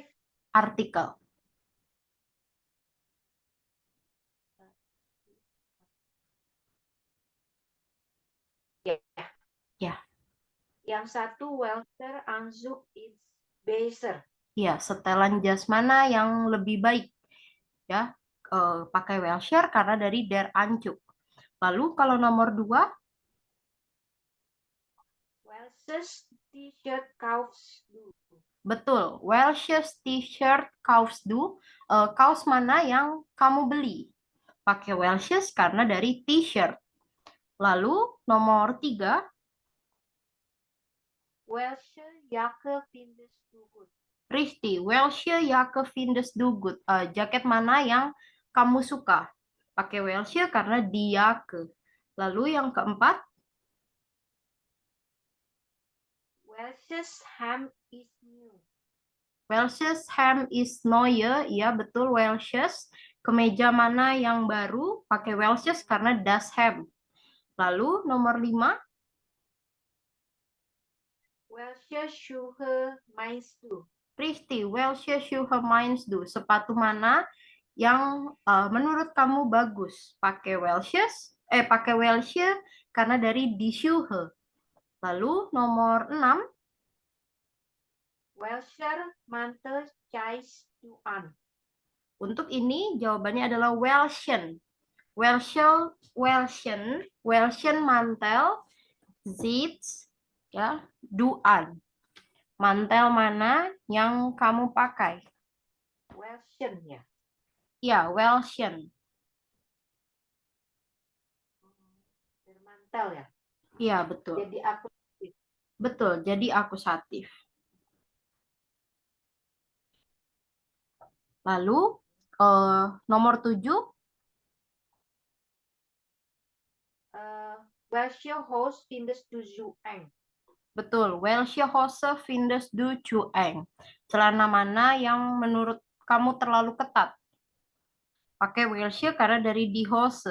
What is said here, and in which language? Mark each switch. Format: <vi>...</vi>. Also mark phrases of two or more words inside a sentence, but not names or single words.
<id>Artikel. ya. Ya. Yang satu</id> <de>welcher Anzug is besser.</de> <id>Ya, setelan jas mana yang lebih baik? Ya, pakai welcher karena dari</id> <de>der Anzug.</de> <id>Lalu kalau nomor 2,</id> <de>Welches T-shirt kaufst du? betul, welches T-shirt kaufst du?</de> <id>Kaos mana yang kamu beli? Pakai welches karena dari T-shirt. Lalu nomor 3,</id> <de>Welche Jacke findest du gut? Richtig, welche Jacke findest du gut?</de> <id>Jaket mana yang kamu suka? Pakai welche karena</id> <de>die Jacke.</de> <id>Lalu yang keempat,</id> <de>Welches Hemd is new? welches Hemd is neue?</de> <id>Iya, betul, welches. Kemeja mana yang baru? Pakai welches karena</id> <de>das Hemd.</de> <id>Lalu nomor 5, Welche Schuhe meinst du? Richtig, welche Schuhe meinst du? Sepatu mana yang menurut kamu bagus? Pakai pakai welche karena dari</id> <de>die Schuhe.</de> <id>Lalu nomor 6,</id> <de>Welcher Mantel ziehst du an?</de> <id>untuk ini jawabannya adalah welchen.</id> <de>Welchen mantel zits, ya, du an.</de> <id>Mantel mana yang kamu pakai? Welchen ya. Ya, welchen. Mantel ya. Iya, betul. Jadi aku Betul, jadi akusatif. Lalu nomor 7,</id> <de>welche Hose findest du zu eng? betul, welche Hose findest du zu eng?</de> <id>Celana mana yang menurut kamu terlalu ketat? Pakai welche karena dari</id> <de>die Hose.</de>